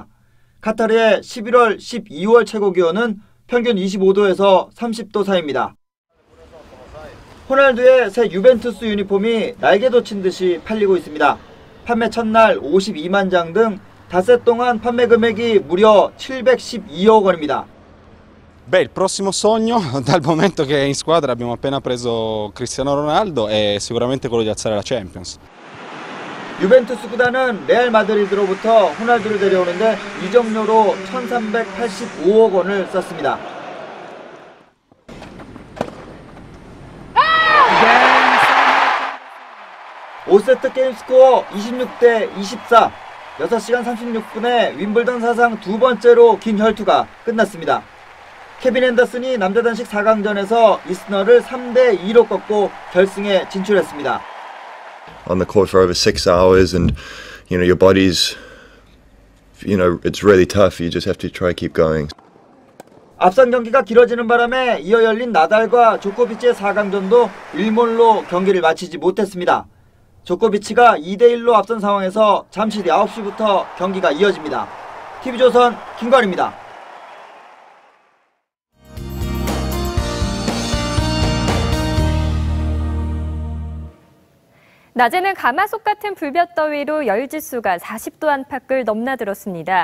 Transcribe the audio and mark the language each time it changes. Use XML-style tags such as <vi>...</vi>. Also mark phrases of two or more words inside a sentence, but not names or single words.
<ko>카타르의 11월, 12월 최고기온은 평균 25도에서 30도 사이입니다. 호날두의 새 유벤투스 유니폼이 날개 돋친 듯이 팔리고 있습니다. 판매 첫날 52만 장 등 닷새 동안 판매 금액이 무려 712억 원입니다.</ko> <it>Beh, il prossimo sogno, dal momento che in squadra abbiamo appena preso Cristiano Ronaldo, è sicuramente quello di alzare la Champions.</it> <ko>유벤투스 구단은 레알 마드리드로부터 호날두를 데려오는데 이적료로 1,385억 원을 썼습니다. 아! 5세트 게임 스코어 26대 24, 6시간 36분에 윈블던 사상 두 번째로 긴 혈투가 끝났습니다. 케빈 앤더슨이 남자 단식 4강전에서 이스너를 3대 2로 꺾고 결승에 진출했습니다.</ko> <en>On the court for over 6 hours, and your body's, it's really tough. You just have to try keep going.</en> <ko>앞선 경기가 길어지는 바람에 이어 열린 나달과 조코비치의 4강전도 1몰로 경기를 마치지 못했습니다. 조코비치가 2대1로 앞선 상황에서 잠시 뒤 9시부터 경기가 이어집니다. TV조선 김관입니다. 낮에는 가마솥 같은 불볕더위로 열지수가 40도 안팎을 넘나들었습니다.</ko>